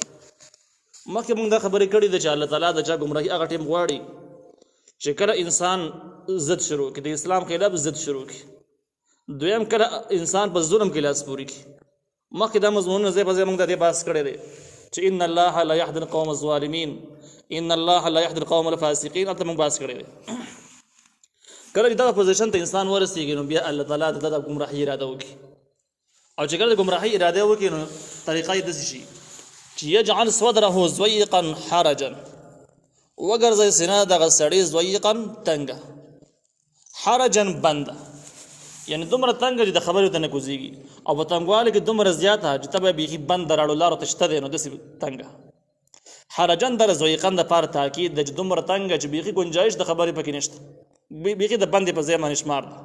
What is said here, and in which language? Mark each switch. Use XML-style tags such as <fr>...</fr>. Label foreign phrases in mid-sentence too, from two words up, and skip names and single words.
<ps>مخکې موږ دا خبرې کړې ده چې الله تعالیٰ د چا ګمراهي هغه ټیم غواړي چې کله انسان ضد شروع کړي، د اسلام خلاف ضد شروع کړي. دویم کله انسان په ظلم کې لاس پورې کړي. مخکې دا مضمونونه ځای په ځای موږ د دې بحث کړی دی چې</ps> <ar>ان الله لا یهدي القوم الظالمین، ان الله لا یهدي القوم الفاسقین.</ar> <ps>هلته موږ بحث کړی دی. کله چې دغه پوزیشن ته انسان ورسېږي نو بیا الله تعالیٰ د ګمراهي اراده وکړي، او چې کله د ګمراهي اراده وکړي نو طریقه یې داسې شي چې</ps> <ar>یجعل صدره ضیقا حرجا،</ar> <ps>وګرځوي سینه دغه سړي ضیقا تنګه، حرجا بنده، یعنی دومره تنګه چې د خبرې ته نه کوزېږي، او په تنګوالي کې دومره زیاته چې ته به بیخي بند د راړو لارو ته شته دی نو داسې تنګه. حرجن در ضیقن دپاره تاکید ده چې دومره تنګه چې بیخي ګنجایش د خبرې پکې نشته، بیخي د بندې په ځای باندې شمار ده.</ps>